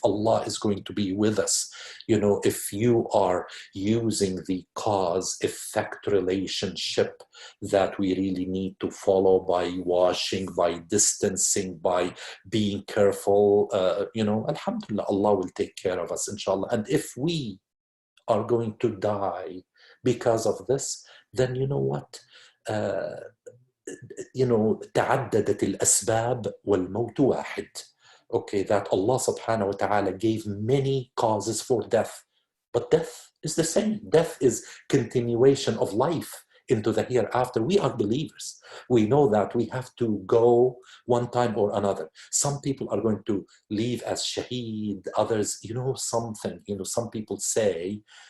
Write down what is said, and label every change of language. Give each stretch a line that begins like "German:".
English: Allah is going to be with us. You know, if you are using the cause-effect relationship that we really need to follow by washing, by distancing, by being careful, you know, alhamdulillah, Allah will take care of us, inshallah. And if we are going to die because of this, then you know what? You know,
Arabic: تعددت الأسباب والموت واحد.
English: Okay, that Allah subhanahu wa ta'ala gave many causes for death, but death is the same. Death is continuation of life into the hereafter. We are believers. We know that we have to go one time or another. Some people are going to leave as shaheed, others, you know, something, you know, some people say